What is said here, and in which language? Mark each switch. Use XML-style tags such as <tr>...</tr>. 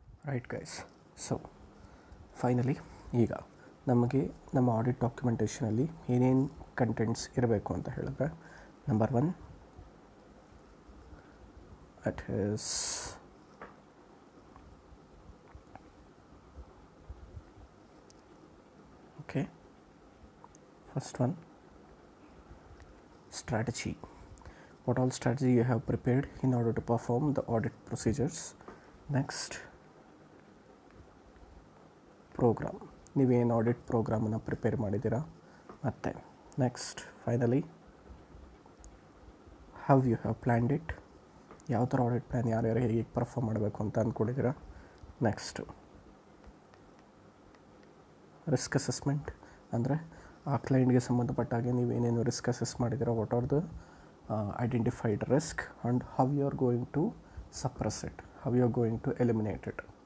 <kn>Right guys, so finally ಈಗ ನಮಗೆ ನಮ್ಮ ಆಡಿಟ್ ಡಾಕ್ಯುಮೆಂಟೇಷನಲ್ಲಿ ಏನೇನು ಕಂಟೆಂಟ್ಸ್ ಇರಬೇಕು ಅಂತ ಹೇಳಿದ್ರೆ, number 1 at is okay, first one strategy.</kn> <en>What all strategy you have prepared in order to perform the audit procedures. Next, program.</en> <kn>ನೀವೇನು audit ಪ್ರೋಗ್ರಾಮನ್ನು prepare ಮಾಡಿದ್ದೀರಾ. ಮತ್ತು next finally</kn> <en>How you have planned it.</en> <kn>ಯಾವ ಥರ audit plan ಯಾರ್ಯಾರು ಹೇಗೆ perform ಮಾಡಬೇಕು ಅಂತ ಅಂದ್ಕೊಂಡಿದ್ದೀರಾ. Next risk assessment, ಅಂದರೆ ಆ ಕ್ಲೈಂಟ್ಗೆ ಸಂಬಂಧಪಟ್ಟ ಹಾಗೆ ನೀವೇನೇನು ರಿಸ್ಕ್ ಅಸೆಸ್ ಮಾಡಿದ್ದೀರಾ,</kn> <en>What are the identified risk and how you are going to suppress it, how you are going to eliminate it.</en>